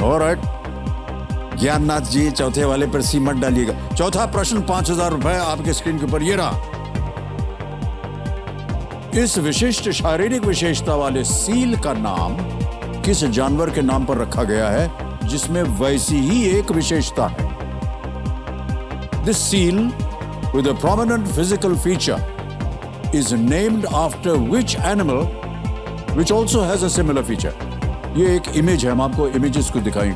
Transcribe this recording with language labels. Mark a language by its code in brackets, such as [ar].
[hi] Alright Gyannath जी, चौथे वाले पर सी मत डालिएगा। चौथा प्रश्न 5000 रुपए आपके स्क्रीन के ऊपर ये रहा। इस विशिष्ट शारीरिक विशेषता वाले सील का नाम किस जानवर के नाम पर रखा गया है जिसमें वैसी ही एक विशेषता है? [en] This seal with a prominent physical feature is named after which animal which also has a similar feature? [hi] ये एक इमेज है, हम आपको इमेजेस को दिखाएंगे।